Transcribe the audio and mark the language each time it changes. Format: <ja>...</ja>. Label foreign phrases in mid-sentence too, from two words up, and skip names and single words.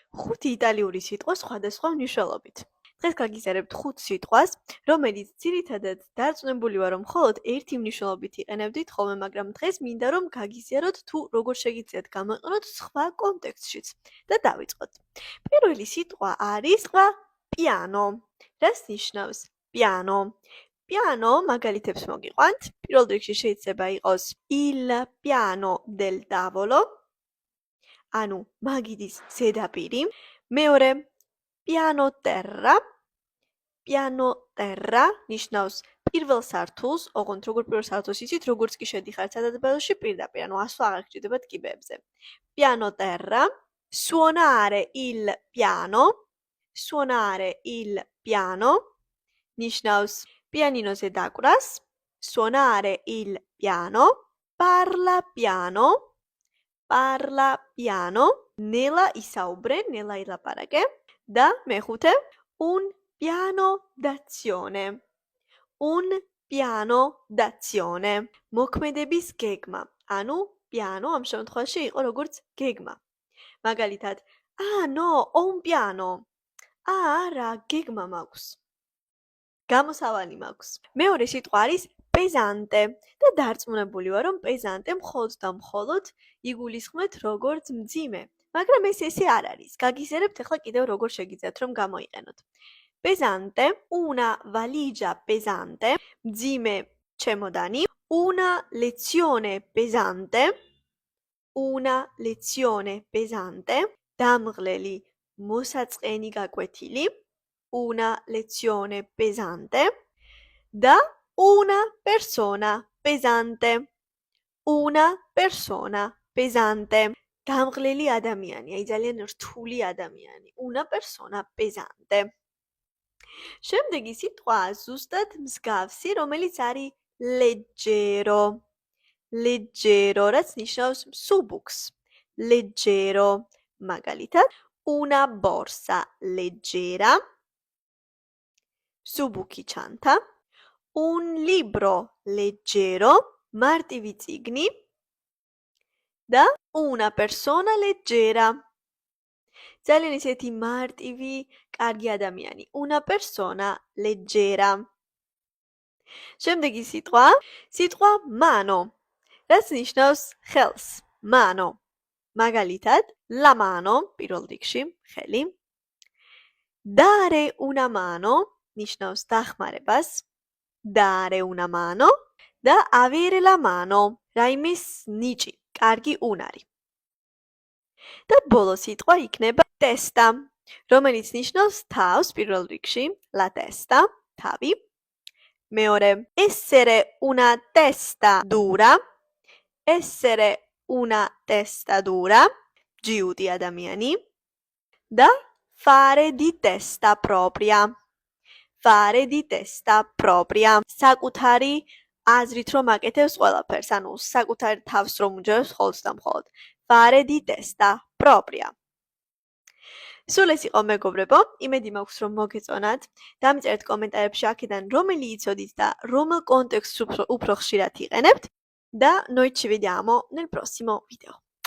<ka>5 იტალიური სიტყვა სხვადასხვა მნიშვნელობით. დღეს გაგიზარებთ 5 სიტყვას, რომელიც ძირითადად დარწმუნებული ვარ, რომ მხოლოდ ერთი მნიშვნელობით იყენებდით ხოლმე, მაგრამ დღეს მინდა რომ გაგიზიაროთ თუ როგორ შეგიძლიათ გამოიყენოთ სხვა კონტექსტშიც. და დავიწყოთ. პირველი სიტყვა არის piano. რას ნიშნავს piano? Piano მაგალითებს მოგიყვანთ. პირველ რიგში შეიძლება იყოს</ka> <it>il piano del tavolo.</it> <ka>ანუ მაგიდის ზედაპირი. მეორე</ka> <it>piano terra. Piano terra</it> <ka>ნიშნავს პირველ სართულს, ოღონდ როგორ პირველ სართულს იცით, როგორც კი შედიხართ სადაბერში პირდაპირ, ანუ ასვლა აღარ გჭირდებათ კიბეებზე.</ka> <it>Piano terra, suonare il piano.</it> <ka>Suonare il piano ნიშნავს პიანინოზე დაკვრას.</ka> <it>Suonare il piano, parla piano. Parla piano,</it> <ka>ნელა ისაუბრე, ნელა ილაპარაკე და მეხუთე</ka> <it>un piano d'azione. Un piano d'azione.</it> <ka>მოქმედების გეგმა. ანუ piano ამ შემთხვევაში იყო როგორც გეგმა. მაგალითად,</ka> <it>no, ho un piano.</it> <ka>არა, გეგმა მაქვს. გამოსავალი მაქვს. მეორე სიტყვა არის pesante და დარწმუნებული ვარ, რომ pesante მხოლოდ და მხოლოდ იგულისხმეთ როგორც მძიმე. მაგრამ ესე არ არის. გაგიზიარებთ ახლა კიდევ როგორ შეგიძლიათ რომ გამოიყენოთ.</ka> <it>Pesante, una valigia pesante,</it> <ka>მძიმე ჩემოდანი,</ka> <it>una lezione pesante, una lezione pesante,</it> <ka>დამღლელი მოსაწყენი გაკვეთილი,</ka> <it>una lezione pesante, da una persona pesante, una persona pesante.</it> <ka>დამღლელი ადამიანი, აი ძალიან რთული ადამიანი,</ka> <it>una persona pesante.</it> <ka>შემდეგი სიტყვა ზუსტად მსგავსი, რომელიც არის leggero.</ka> <it>Leggero,</it> <ka>რაც ნიშნავს მსუბუქს. Leggero, მაგალითად,</ka> <it>una borsa leggera.</it> <ka>მსუბუქი ჩანთა.</ka> <it>Un libro leggero,</it> <ka>მარტივი წიგნი.</ka> <it>და una persona leggera.</it> <ka>ძალიან ისეთი მარტივი, კარგი ადამიანი.</ka> <it>Una persona leggera.</it> <ka>შემდეგი სიტყვა mano. რაც ნიშნავს ხელს. Mano. მაგალითად,</ka> <it>la mano,</it> <ka>პირველ რიგში, ხელი.</ka> <it>Dare una mano</it> <ka>ნიშნავს დახმარებას.</ka> <it>Dare una mano და avere la mano.</it> <ka>რაიმის ნიჭი, კარგი უნარი. და ბოლო სიტყვა იქნება testa, რომელიც ნიშნავს თავს პირველ რიგში,</ka> <it>la testa,</it> <ka>თავი. მეორე,</ka> <it>essere una testa dura. Essere una testa dura,</it> <ka>ჯიუტი ადამიანი.</ka> <it>და fare di testa propria. Fare di testa propria.</it> <ka>საკუთარი აზრით რომ აკეთებს ყველაფერს, ანუ საკუთარი თავს რომ უჯერებს მხოლოდ და მხოლოდ.</ka> <it>Fare di testa propria.</it> <ka>სულ ეს იყო მეგობრებო, იმედი მაქვს რომ მოგეწონათ. დამიწერეთ კომენტარებში აქედან რომელი იცოდით და რომელ კონტექსტს უფრო ხშირად იყენებთ და</ka> <it>noi ci vediamo nel prossimo video.</it>